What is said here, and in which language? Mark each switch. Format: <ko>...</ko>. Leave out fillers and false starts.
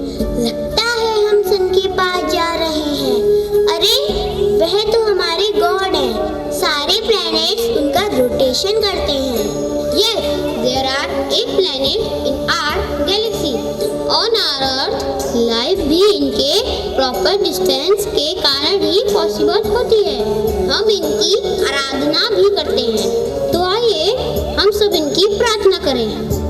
<hi>लगता है हम सन के पास जा रहे हैं। अरे, वह तो हमारे गॉड हैं। सारे प्लैनेट्स उनका रोटेशन करते हैं।</hi> <en>Yes, there are 8 planets in our galaxy. On our Earth,</en> <hi>life भी इनके प्रॉपर डिस्टेंस के कारण ही पॉसिबल होती है। हम इनकी आराधना भी करते हैं। हम सब इनकी प्रार्थना करें।</hi>